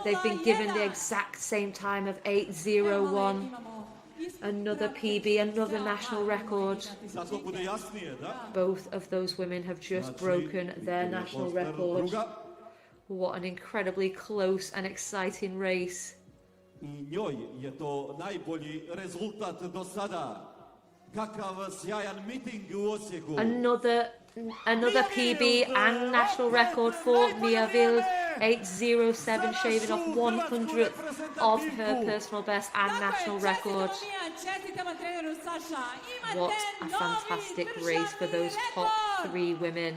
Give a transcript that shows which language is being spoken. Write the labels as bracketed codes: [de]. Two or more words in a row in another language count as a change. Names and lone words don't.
[en] They've been given the exact same time of 8:01. Another PB, another national record. Both of those women have just broken their national record. What an incredibly close and exciting race. [hr] I njoj je to najbolji rezultat do sada. Kakav sjajan miting u Osijeku. [en] Another PB and national record for Mia Wild, 8:07, shaving off 100th of her personal best and national record. What a fantastic race for those top 3 women.